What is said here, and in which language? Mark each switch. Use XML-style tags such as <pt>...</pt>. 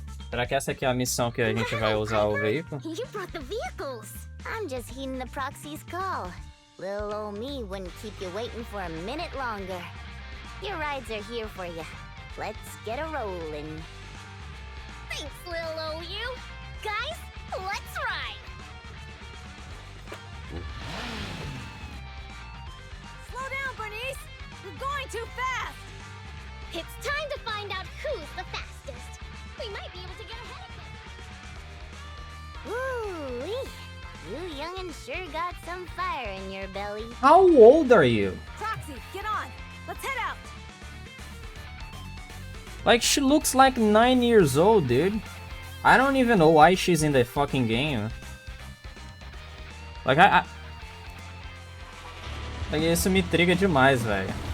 <pt>Será que essa aqui é a missão que a gente vai usar o veículo?</pt> <en>You brought the vehicles! I'm just heeding the proxy's call. Little old me wouldn't keep you waiting for a minute longer. Your rides are here for you. Let's get a rolling. Thanks, little old you. Guys, let's ride! Slow down, Bernice! You're going too fast! It's time to find out who's the fastest. We might be able to get ahead of them. Ooh-wee. You young'un sure got some fire in your belly. How old are you? Proxy, get on! Let's head out! Like, she looks like 9 years old, dude. I don't even know why she's in the fucking game.</en> <pt>Like, like, isso me intriga demais, velho.</pt>